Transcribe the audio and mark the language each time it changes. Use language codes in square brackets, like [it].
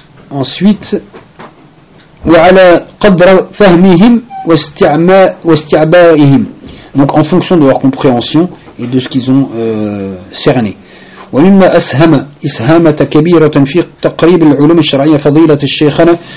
[fr] Ensuite, [ar] وَعَلَى قَدْرَ فَهْمِهِمْ وَاسْتِعْبَائِهِمْ. [fr] Donc en fonction de leur compréhension et de ce qu'ils ont cerné. [ar] ومما أسهم إسهامة كبيرة في تقريب العلوم الشرعية فضيلة الشيخنا.